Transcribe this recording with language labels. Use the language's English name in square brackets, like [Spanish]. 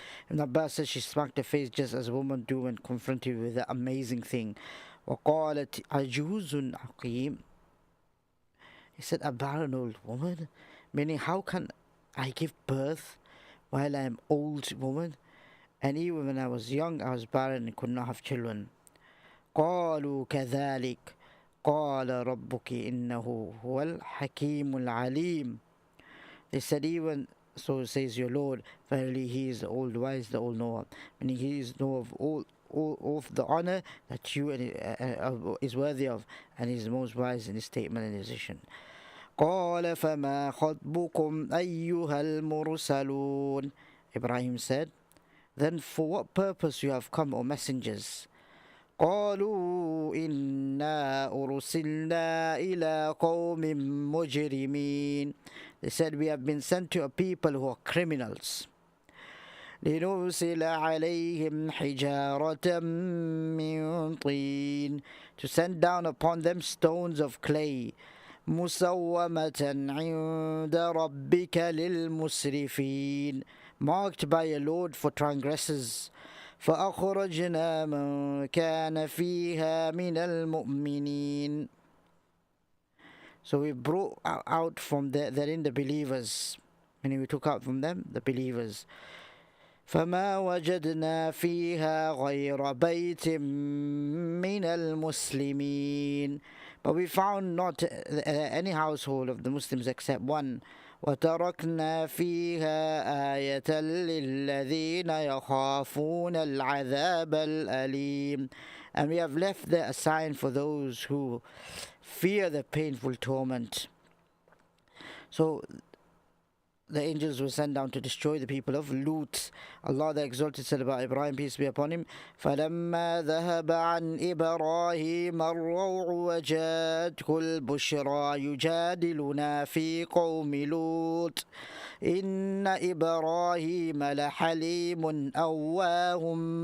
[English] Ibn Abbas said she smacked her face just as women do when confronted with the amazing thing. [Arabic] وَقَالَتْ عَجُوزٌ عَقِيمٌ, [English] he said, a barren old woman, meaning how can I give birth while I am old woman? And even when I was young, I was barren and could not have children. [Arabic] قالوا كذلك قال ربك إنه هو الحكيم العليم. [English] They said, even so says your Lord, verily He is the old wise, the old knower, meaning He is knower of all of the honor that you is worthy of, and He is the most wise in His statement and decision. [Arabic] قال فما خطبكم أيها المرسلون, [English] Ibrahim said, then for what purpose you have come, O messengers? [Arabic] قالوا إنا أرسلنا إلى قوم مجرمين. [English] They said, we have been sent to a people who are criminals. [Arabic] لنرسل عليهم حجارة من طين, [English] to send down upon them stones of clay. [Arabic] مسومة عند ربك للمسرفين, [English] marked by a Lord for transgressors. [Arabic] فأخرجنا من كان فيها من المؤمنين. [English] So we brought out from therein the believers, meaning we took out from them the believers. [Arabic] فما وجدنا فيها غير بيت من المسلمين, [English] but we found not any household of the Muslims except one. [Arabic] وتركنا فيها آية للذين يخافون العذاب الأليم, [English] and we have left there a sign for those who fear the painful torment. So the angels were sent down to destroy the people of Lut. Allah the Exalted said about Ibrahim, peace be upon him, [Arabic] فَلَمَّا ذَهَبَ عَنْ إِبْرَاهِيمَ الرَّوْعُ وَجَاءَتْهُ الْبُشْرَى يُجَادِلُنَا فِي قَوْمِ لُوطٍ إِنَّ إِبْرَاهِيمَ لَحَلِيمٌ أَوَّاهٌ